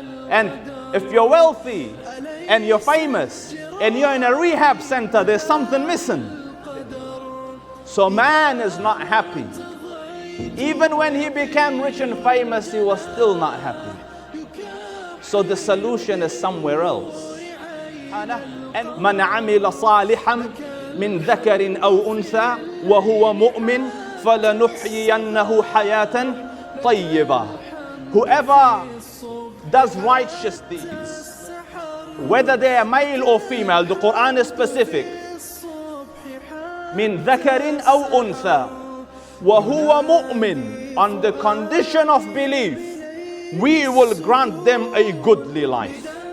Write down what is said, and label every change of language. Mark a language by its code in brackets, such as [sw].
[en] And if you're wealthy and you're famous and you're in a rehab center, there's something missing. So man is not happy. Even when he became rich and famous, he was still not happy. So the solution is somewhere else. [ar] من عمل صالحا من ذكر أو أنثى وهو مؤمن فلنحيينه حياة طيبة. [en] Whoever does righteous deeds, whether they are male or female, the Quran is specific. [ar] من ذكر أو أنثى وَهُوَ مُؤْمِنٌ, [en] on the condition of belief, we will grant them a goodly life.